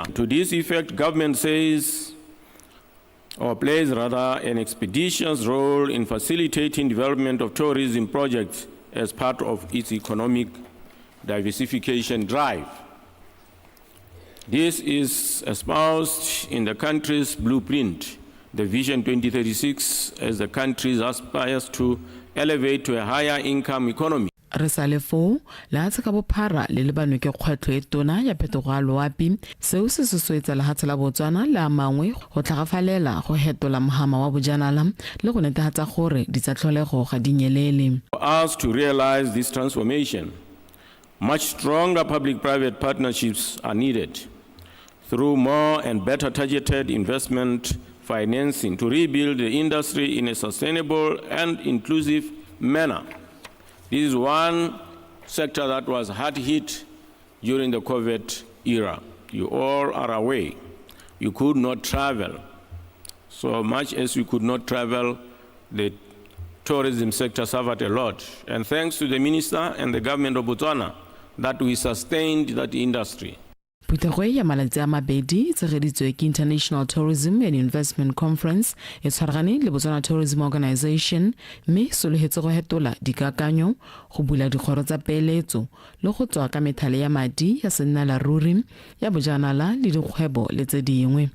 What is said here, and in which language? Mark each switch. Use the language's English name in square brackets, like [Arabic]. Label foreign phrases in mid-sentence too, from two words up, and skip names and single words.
[English] To this effect, government plays an expeditious role in facilitating development of tourism projects as part of its economic diversification drive. This is espoused in the country's blueprint, the Vision 2036, as the country aspires to elevate to a higher income economy. [Tswana] re sa le foo lehatshe ka bophara le lebanwe ke kgwetlho e tona ya phetogo ya loapi seo se sosoetsa lehatshe la Botswana le a mangwe go tlhagafalela go hetola mohama wa bojanala le go netefatsa gore ditsatlholego ga di nyelele. [English] For us to realize this transformation, much stronger public-private partnerships are needed through more and better targeted investment financing to rebuild the industry in a sustainable and inclusive manner. This is one sector that was hard hit during the COVID era. You all are aware. You could not travel. So much as you could not travel, the tourism sector suffered a lot. And thanks to the minister and the government of Botswana that we sustained that industry. [Tswana] Phetogo ya malatsi a mabedi tshegeditswe ke International Tourism and Investment Conference e tshwaragane le Botswana Tourism Organization mme sologetse go hetola dikakanyo go bula dikgoro tsa peeletso le go tswa ka methale ya madi ya sennalaruri ya bojanala le dikgwebo le tse dingwe.